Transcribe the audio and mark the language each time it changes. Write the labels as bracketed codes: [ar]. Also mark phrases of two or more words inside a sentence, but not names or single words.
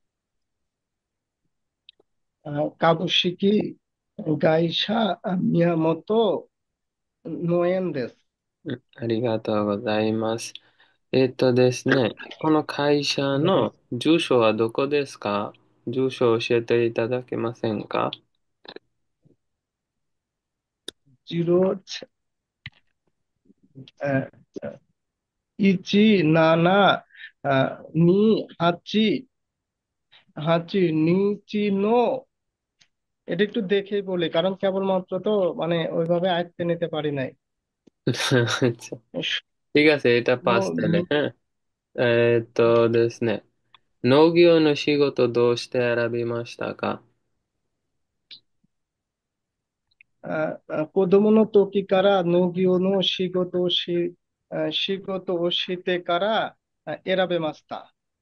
[ja] 株式会社宮本農園です。ありがとうございます。ですね、この会社の住所はどこですか？住所を教えていただけませんか？ [bn] 0、17、28、নিচি এটা একটু দেখেই বলি, কারণ কেবলমাত্র তো মানে ওইভাবে আয়ত্তে নিতে পারি নাই। আচ্ছা, ঠিক আছে, এটা পাস তাহলে, হ্যাঁ। [ja] ですね、農業の仕事どうして選びましたか？子供の時から農業の仕事をしてから選べました。